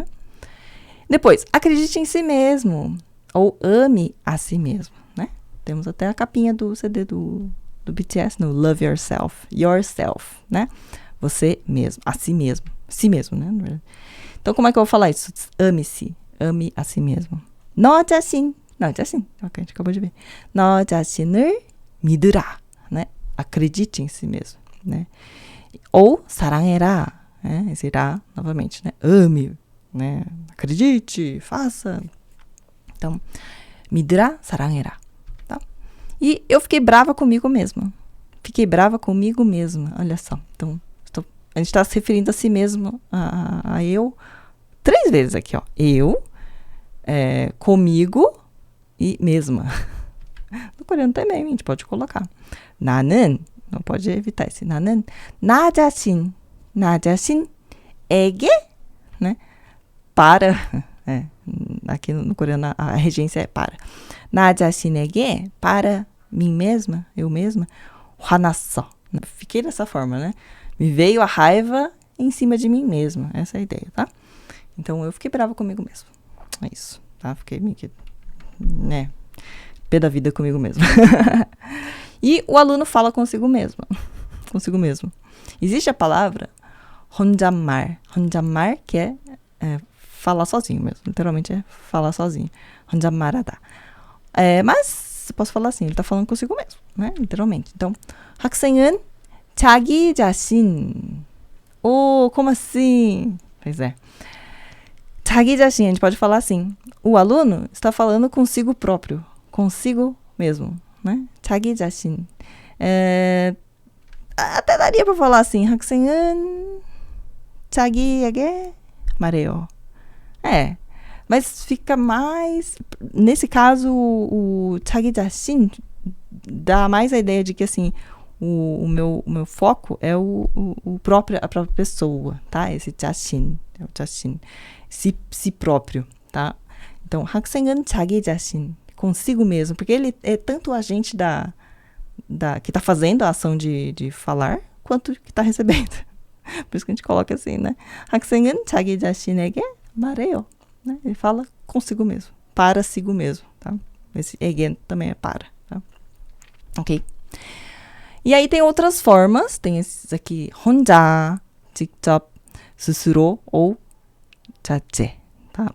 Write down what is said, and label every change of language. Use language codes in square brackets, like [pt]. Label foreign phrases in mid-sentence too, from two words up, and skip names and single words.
[pt] Depois, acredite em si mesmo. Ou ame a si mesmo, né? Temos até a capinha do CD do BTS no Love Yourself. Yourself, né? Você mesmo, a si mesmo. Si mesmo, né? Então como é que eu vou falar isso? Ame-se. Ame a si mesmo. [ko] 너 자신. [pt] Ok, a gente acabou de ver. [ko] 너 자신을 믿으라, [pt] né? Acredite em si mesmo, né? Ou 사랑해라, né? Esse ra, novamente, né? Ame, né? Acredite, faça. Então, [ko] 믿으라, 사랑해라, [pt] tá? E eu fiquei brava comigo mesma. Fiquei brava comigo mesma, olha só. Então, a gente está se referindo a si mesmo, a eu, 3 vezes aqui, ó. Eu, comigo e mesma. No coreano também, a gente pode colocar. 나는, não pode evitar esse. [ko] 나는 나 자신에게, [pt] né? Para, aqui no coreano a regência é para. [ko] 나 자신에게, [pt] para mim mesma, eu mesma, 화났어. Fiquei dessa forma, né? Me veio a raiva em cima de mim mesma. Essa é a ideia, tá? Então, eu fiquei brava comigo mesmo. É isso, tá? Fiquei meio que, né? Pé da vida comigo mesmo. E o aluno fala consigo mesmo. Consigo mesmo. Existe a palavra 혼잣말. [ko] 혼잣말, [pt] que é falar sozinho mesmo. Literalmente é falar sozinho. [ko] 혼잣말하다. [pt] Mas, posso falar assim, ele tá falando consigo mesmo, né? Literalmente. Então, [ko] 학생은 자기 자신. [pt] Como assim? Pois é. [ko] 자기 자신, [pt] a gente pode falar assim. O aluno está falando consigo próprio. Consigo mesmo, né? [ko] 자기 자신. [pt] Até daria para falar assim. [ko] 학생은 자기에게 말해요. [pt] Mas fica mais... Nesse caso, o [ko] 자기 자신 [pt] dá mais a ideia de que, assim, o meu foco é a própria pessoa, tá? Esse 자신, é o 자신, si próprio, tá? Então, [ko] 학생은 자기 자신, [pt] consigo mesmo, porque ele é tanto o agente que está fazendo a ação de falar, quanto que está recebendo. Por isso que a gente coloca assim, né? [ko] 학생은 자기 자신에게 말해요. [pt] Né? Ele fala consigo mesmo, para sigo mesmo, tá? Esse again também é para, tá? Ok? E aí tem outras formas, tem esses aqui, [ko] 혼자, 직접, 스스로 ou 자체, [pt] tá?